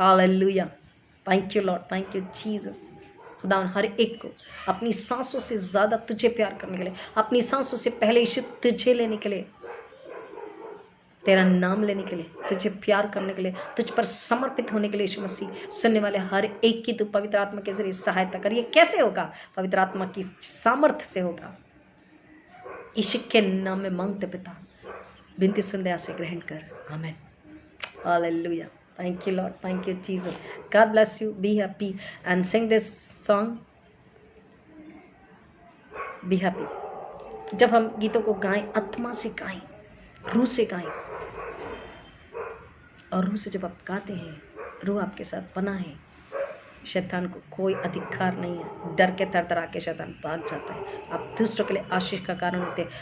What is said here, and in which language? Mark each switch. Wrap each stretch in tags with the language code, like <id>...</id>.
<hi>Hallelujah,</hi> <en>Thank you Lord, thank you Jesus.</en> <hi>खुदा हर एक को अपनी सांसों से ज़्यादा तुझे प्यार करने के लिए, अपनी सांसों से पहले यीशु तुझे लेने के लिए, तेरा नाम लेने के लिए, तुझे प्यार करने के लिए, तुझ पर समर्पित होने के लिए यीशु मसीह, सुनने वाले हर एक की तू पवित्र आत्मा के जरिए सहायता कर। ये कैसे होगा? पवित्र आत्मा की सामर्थ्य से होगा। यीशु के नाम में मांगते पिता, विनती सुन से ग्रहण कर, आमीन, hallelujah.</hi> <en>Thank you Lord, thank you Jesus. God bless you. Be happy and sing this song. Be happy.</en> <hi>जब हम गीतों को गाएं, आत्मा से गाएं, रूह से गाएं, और रूह से जब आप गाते हैं, रूह आपके साथ बना है, शैतान को कोई अधिकार नहीं है। डर के तरतरा के शैतान भाग जाता है। आप दूसरों के लिए आशीष का कारण होते हैं।</hi>